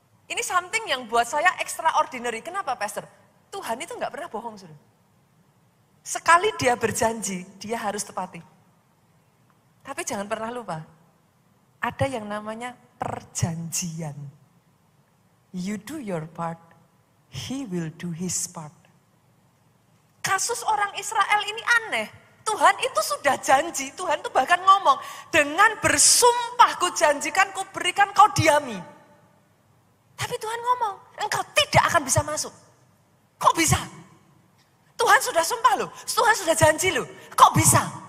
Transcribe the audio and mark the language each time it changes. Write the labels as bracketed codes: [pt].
[id] Ini something yang buat saya extraordinary. Kenapa, Pastor? Tuhan itu gak pernah bohong, saudara. Sekali dia berjanji, dia harus tepati. Tapi jangan pernah lupa, ada yang namanya perjanjian. [en] You do your part, he will do his part. [id] Kasus orang Israel ini aneh. Tuhan itu sudah janji, Tuhan itu bahkan ngomong, dengan bersumpah kujanjikan, kuberikan kau diami. Tapi Tuhan ngomong, engkau tidak akan bisa masuk. Kok bisa? Tuhan sudah sumpah loh, Tuhan sudah janji loh, kok bisa?